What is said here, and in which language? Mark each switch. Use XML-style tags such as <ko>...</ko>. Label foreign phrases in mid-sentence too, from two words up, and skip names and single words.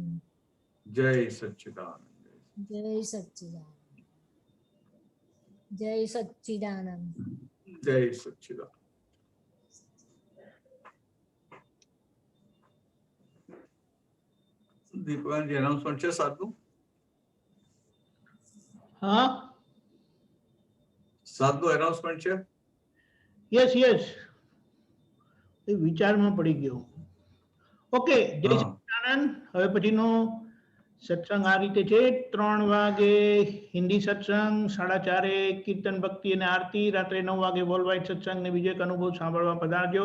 <hi>जय सच्चिदानंद। जय सच्चिदानंद। जय सच्चिदानंद। जय सच्चिदानंद। दीपकांजी अनाउंसमेंट</hi> <gu>છે સાદું? હા સાદું અનાઉન્સમેન્ટ છે?</gu> <en>yes yes,</en> <gu>એ વિચારમાં પડી ગયો. ઓકે, જય હા. સચ્ચિદાનંદ. હવે પછીનો સત્સંગ આ રીતે છે: 3 વાગે હિન્દી સત્સંગ, 4:30 કીર્તન ભક્તિ અને આરતી, રાત્રે 9 વાગે</gu> <en>world wide</en> <gu>સત્સંગ ને બીજો એક અનુભવ સાંભળવા પધારજો.</gu>